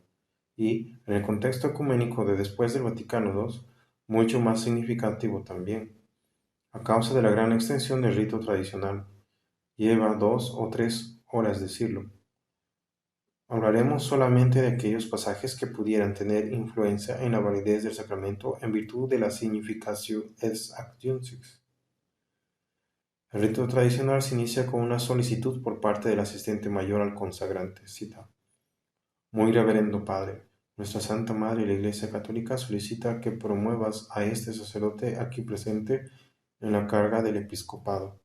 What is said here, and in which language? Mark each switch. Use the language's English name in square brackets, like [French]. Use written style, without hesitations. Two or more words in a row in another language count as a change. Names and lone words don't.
[Spanish] Y, en el contexto ecuménico de después del Vaticano II, mucho más significativo también, a causa de la gran extensión del rito tradicional. Lleva 2 o 3 horas decirlo. Hablaremos solamente de aquellos pasajes que pudieran tener influencia en la validez del sacramento en virtud de la [Latin] significatio ex actiuncis. [Spanish] El rito tradicional se inicia con una solicitud por parte del asistente mayor al consagrante. Cita: Muy reverendo Padre, nuestra Santa Madre la Iglesia Católica solicita que promuevas a este sacerdote aquí presente en la carga del episcopado.